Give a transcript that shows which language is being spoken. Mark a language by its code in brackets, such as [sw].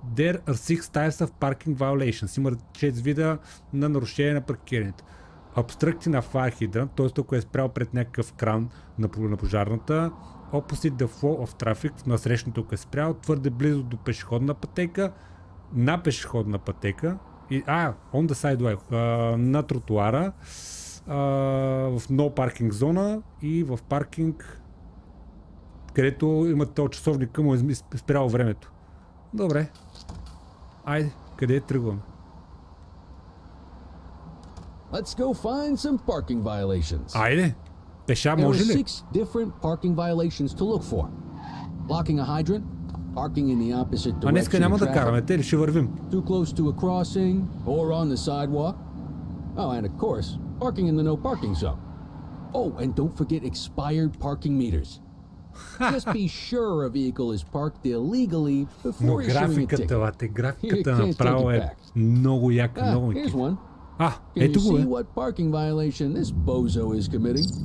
[en] There are 6 types of parking violations. [bg] Има 6 вида на нарушение на паркирането. [en] Obstructing на fire hydrant, т.е. [bg] ако е спрял пред някакъв кран на пожарната. [en] Opposite the flow of traffic, [bg] на срещното ако е спрял, твърде близо до пешеходна пътека, на пешеходна пътека, [en] on the sidewalk, [bg] на тротуара, в no parking зона и в паркинг, където имат този часовник към му е спрял времето. Добре. Айде, къде тръгваме? [en] Let's go find some parking violations. [bg] Айде. Пеша може ли? [en] There are 6 different parking violations to look for. Blocking a hydrant, parking in the opposite direction. [bg] Днеска няма да караме, те ли ще вървим? [en] Too close to a crossing or on the sidewalk. Oh, and of course, parking in the no parking zone. Oh, and don't forget expired parking meters. Just be sure a vehicle is parked illegally before issuing a ticket. [bg] Графиката направо е много яка, много [en] Here's one. [bg] Ето го, [en] Can you see what parking violation this bozo is committing?